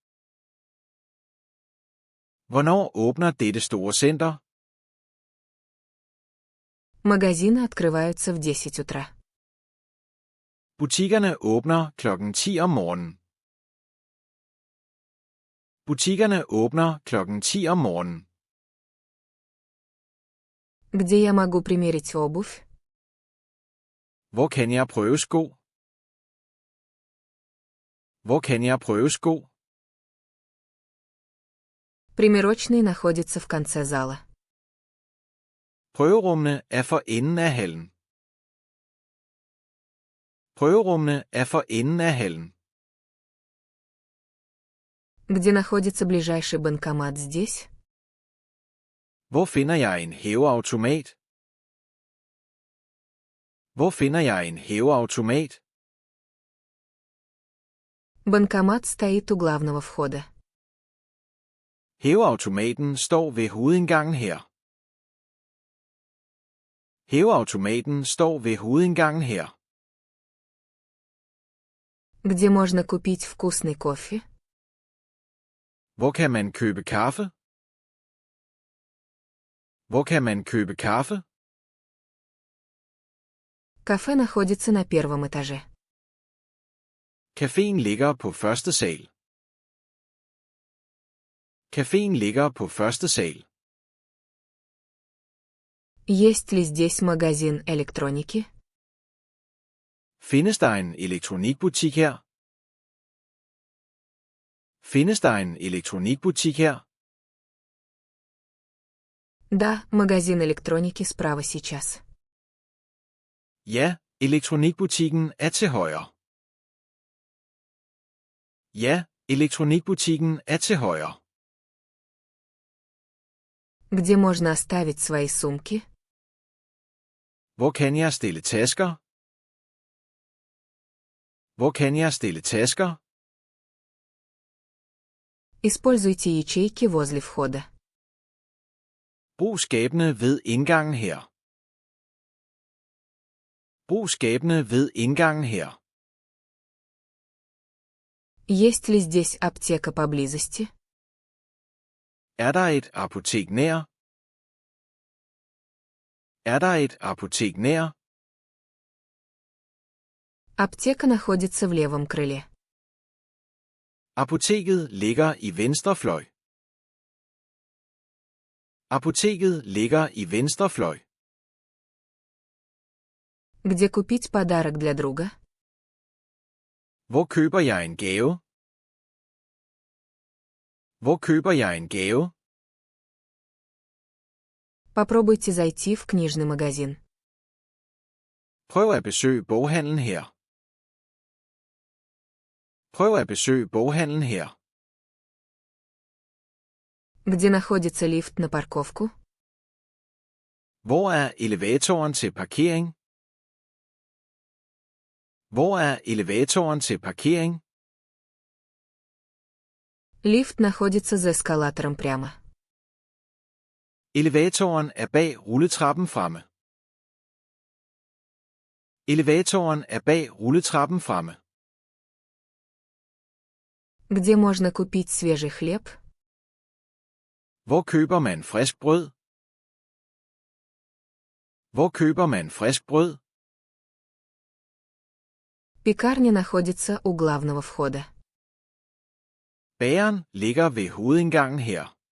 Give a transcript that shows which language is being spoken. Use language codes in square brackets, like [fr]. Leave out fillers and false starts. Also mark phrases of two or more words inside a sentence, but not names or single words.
[da] Hvornår åbner dette store center? [ru] Магазины открываются в 10 утра. [da] Butikkerne åbner klokken 10 om morgenen. Butikkerne åbner klokken 10 om morgenen. [ru] Где я могу примерить обувь? [da] Hvor kan jeg prøve sko? Hvor kan jeg prøve sko? [ru] Примерочный находится в конце зала. [da] Prøverummene er for enden af hallen. Prøverummene er for enden af hallen. [ru] Где находится ближайший банкомат здесь? [da] Hvor finder jeg en hæveautomat? Hvor finder jeg en hæveautomat? [ru] Банкомат стоит у главного входа. [da] Hæveautomaten står ved hovedindgangen her. Hæveautomaten står ved hovedindgangen her. [ru] Где можно купить вкусный кофе? [da] Hvor kan man købe kaffe? Hvor kan man købe kaffe? [ru] Кафе находится на первом этаже. [da] Caféen ligger på første sal. Caféen ligger på første sal. [ru] Есть ли здесь магазин электроники? [da] Findes der en elektronikbutik her? Findes der en elektronikbutik her? [ru] Да, магазин электроники справа сейчас. [da] Ja, elektronikbutikken er til højre. Ja, elektronikbutikken er til højre. [ru] Где можно оставить свои сумки? [da] Hvor kan jeg stille tasker? Hvor kan jeg stille tasker? [ru] Используйте ячейки возле входа. [da] Brug skabene ved indgangen her. Brug skabene ved indgangen her. [ru] Есть ли здесь аптека поблизости? [da] Er der et apotek nær? Er der et apotek nær? [ru] Аптека находится в левом крыле. [da] Apoteket ligger i venstre fløj. Apoteket ligger i venstre fløj. [ru] Где купить подарок для друга? [da] Hvor køber jeg en gave? Hvor køber jeg en gave? [ru] Попробуйте зайти в книжный магазин. [da] Prøv at besøge boghandlen her. Prøv at besøge boghandlen her. [ru] Где находится лифт на парковку? [da] Hvor er elevatoren til parkering? Hvor er elevatoren til parkering? [ru] Лифт находится за эскалатором прямо. [da] Elevatoren er bag rulletrappen fremme. Elevatoren er bag rulletrappen fremme. [ru] Где можно купить свежий хлеб? [da] Hvor køber man frisk brød? Hvor køber man frisk brød? [ru] Пекарня находится у главного входа. [da] Bageren ligger ved hovedindgangen her.